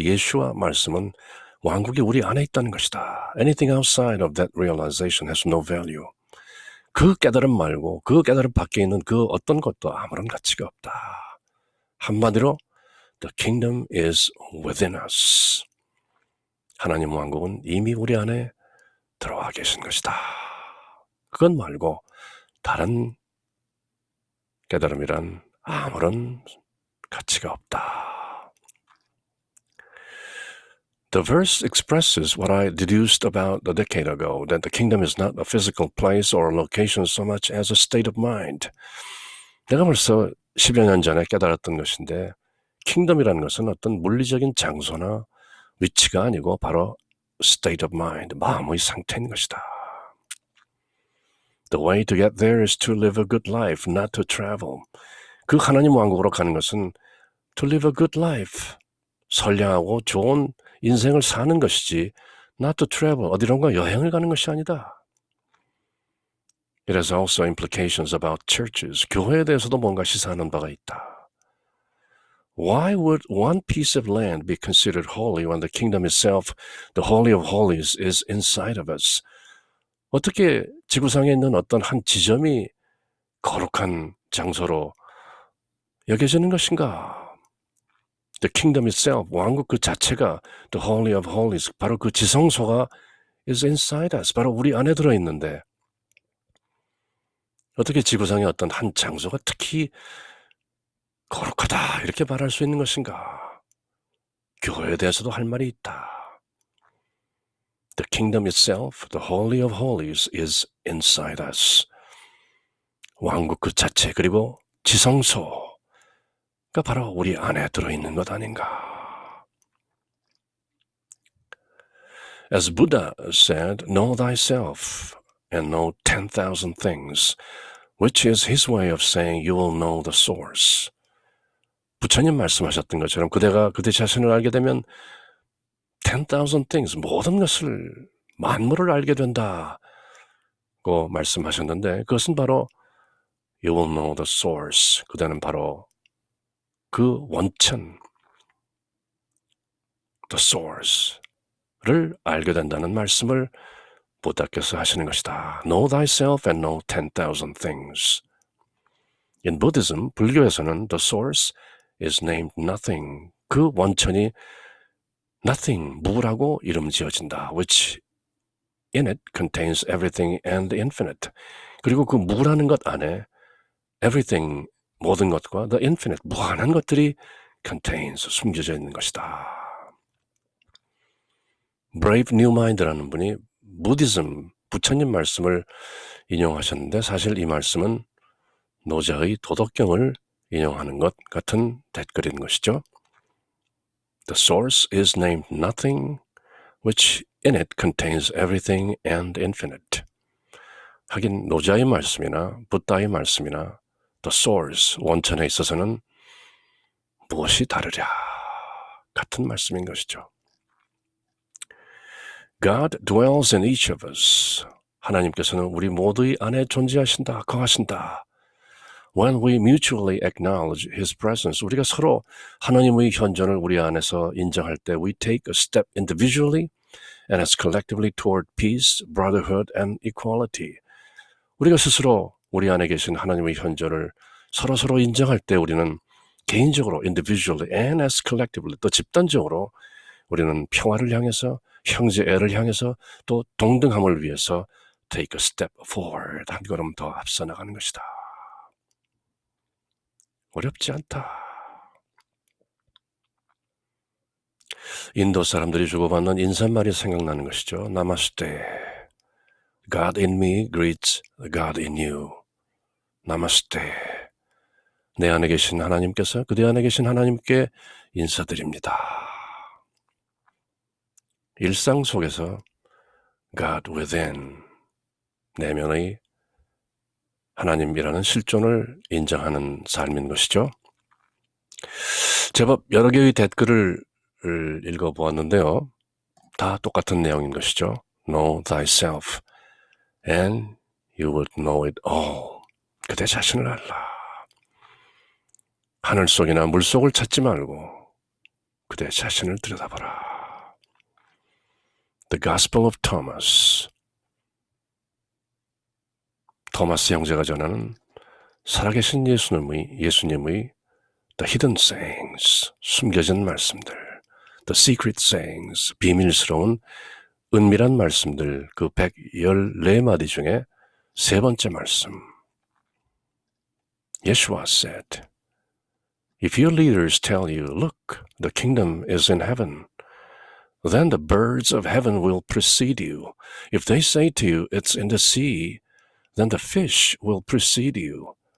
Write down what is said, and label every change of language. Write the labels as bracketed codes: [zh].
[ko] 예수와 말씀은 왕국이 우리 안에 있다는 것이다. [en] Anything outside of that realization has no value. [ko] 그 깨달음 말고 그 깨달음 밖에 있는 그 어떤 것도 아무런 가치가 없다. 한마디로 [en] The kingdom is within us. [ko] 하나님 왕국은 이미 우리 안에 들어와 계신 것이다. 그것 말고 다른 깨달음이란 아무런 가치가 없다. [en] The verse expresses what I deduced about a decade ago, that the kingdom is not a physical place or a location so much as a state of mind. [ko] 내가 벌써 10여 년 전에 깨달았던 것인데 킹덤이라는 것은 어떤 물리적인 장소나 위치가 아니고 바로 [en] state of mind, [ko] 마음의 상태인 것이다. [en] The way to get there is to live a good life, not to travel. [ko] 그 하나님 왕국으로 가는 것은 [en] to live a good life, [ko] 선량하고 좋은 인생을 사는 것이지 [en] not to travel, [ko] 어디론가 여행을 가는 것이 아니다. [en] It has also implications about churches. [ko] 교회에 대해서도 뭔가 시사하는 바가 있다. [en] Why would one piece of land be considered holy when the kingdom itself, the holy of holies, is inside of us? [ko] 어떻게 지구상에 있는 어떤 한 지점이 거룩한 장소로 여겨지는 것인가? [en] The kingdom itself, [ko] 왕국 그 자체가 [en] the holy of holies, [ko] 바로 그 지성소가 [en] is inside us, [ko] 바로 우리 안에 들어있는데 어떻게 지구상의 어떤 한 장소가 특히 거룩하다 이렇게 말할 수 있는 것인가? 교회에 대해서도 할 말이 있다. [en] The kingdom itself, the holy of holies, is inside us. [ko] 왕국 그 자체 그리고 지성소가 바로 우리 안에 들어있는 것 아닌가? [en] As Buddha said, know thyself and know 10,000 things, which is his way of saying you will know the source. [ko] 부처님 말씀하셨던 것처럼 그대가 그대 자신을 알게 되면 [en] 10,000 things, [ko] 모든 것을, 만물을 알게 된다고 말씀하셨는데 그것은 바로 [en] you will know the source. [ko] 그대는 바로 그 원천, the source를 알게 된다는 말씀을 부다께서 하시는 것이다. [en] Know thyself and know 10,000 things. In Buddhism, [ko] 불교에서는 [en] the source is named nothing. [ko] 그 원천이 nothing, 무라고 이름 지어진다. [en] Which in it contains everything and the infinite. [ko] 그리고 그 무라는 것 안에 everything, 모든 것과 the infinite, 무한한 것들이 contains, 숨겨져 있는 것이다. Brave New Mind라는 분이 부디즘, 부처님 말씀을 인용하셨는데 사실 이 말씀은 노자의 도덕경을 인용하는 것 같은 댓글인 것이죠. [en] The source is named nothing, which in it contains everything and infinite. [ko] 하긴 노자의 말씀이나 붓다의 말씀이나 the source, 원천에 있어서는 무엇이 다르랴 같은 말씀인 것이죠. [en] God dwells in each of us. [ko] 하나님께서는 우리 모두의 안에 존재하신다, 거하신다. [en] When we mutually acknowledge His presence, [ko] 우리가 서로 하나님의 현존을 우리 안에서 인정할 때 [en] we take a step individually and as collectively toward peace, brotherhood, and equality. [ko] 우리가 스스로 우리 안에 계신 하나님의 현존을 서로서로 인정할 때 우리는 개인적으로 [en] individually and as collectively [ko] 또 집단적으로 우리는 평화를 향해서 형제애를 향해서 또 동등함을 위해서 [en] take a step forward, [ko] 한 걸음 더 앞서 나가는 것이다. 어렵지 않다. 인도 사람들이 주고받는 인사말이 생각나는 것이죠. 나마스테. [en] God in me greets God in you. [ko] 나마스테. 내 안에 계신 하나님께서 그대 안에 계신 하나님께 인사드립니다. 일상 속에서 [en] God within, [ko] 내면의 하나님이라는 실존을 인정하는 삶인 것이죠. 제법 여러 개의 댓글을 읽어보았는데요. 다 똑같은 내용인 것이죠. [en] Know thyself and you would know it all. [ko] 그대 자신을 알라. 하늘 속이나 물 속을 찾지 말고 그대 자신을 들여다보라. [en] The Gospel of Thomas. [ko] 토마스 형제가 전하는 살아계신 예수님의 The Hidden Sayings, 숨겨진 말씀들, The Secret Sayings, 비밀스러운 은밀한 말씀들, 그 114마디 중에 세 번째 말씀. [en] Yeshua said, If your leaders tell you, look, the kingdom is in heaven, then the birds of heaven will precede you. If they say to you, it's in the sea, then the fish will precede you.